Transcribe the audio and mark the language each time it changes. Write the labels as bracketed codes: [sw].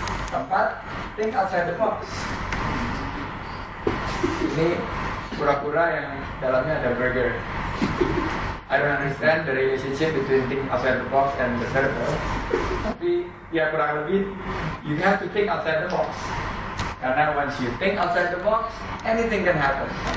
[en] Keempat, think outside the box. [id] Ini pura-pura yang dalamnya ada burger. [en] I don't understand the relationship between think outside the box and the burger. [id] Tapi ya kurang lebih, [en] you have to think outside the box. Karena once you think outside the box, anything can happen.